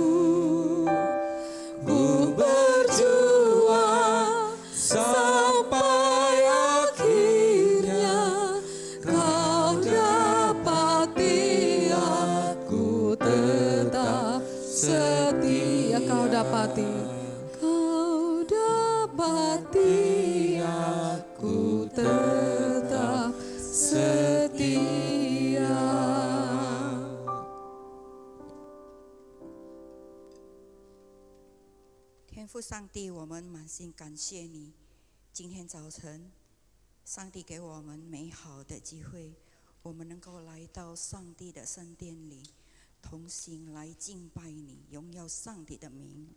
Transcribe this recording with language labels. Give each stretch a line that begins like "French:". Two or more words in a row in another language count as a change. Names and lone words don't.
Indonesian: Ku berjuang sampai akhirnya Kau dapati aku tetap setia. Kau dapati. Kau dapati aku tetap setia.
Chinese: 天父上帝，我们满心感谢你。今天早晨，上帝给我们美好的机会， 我们能够来到上帝的圣殿里，同心来敬拜你，荣耀上帝的名。